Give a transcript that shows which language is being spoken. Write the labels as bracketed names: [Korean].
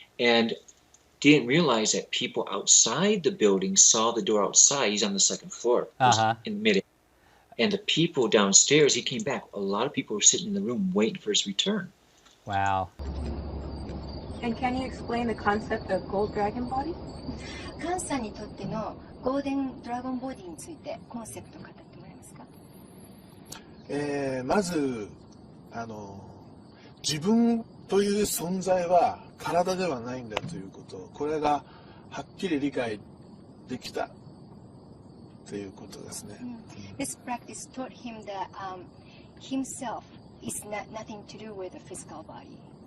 [English] And didn't realize that people outside the building saw the door outside. He's on the second floor, in mid. And the people downstairs, he came back. A lot of people were sitting in the room waiting for his return. Wow. And can you explain the concept of gold dragon body? [Japanese] カンさんにとってのゴールデンドラゴンボディについてコンセプトを語ってもらえますか？まず自分という存在は体ではないんだということ、これがはっきり理解できたということですね。 [English] This practice taught him that himself is nothing to do with the physical body.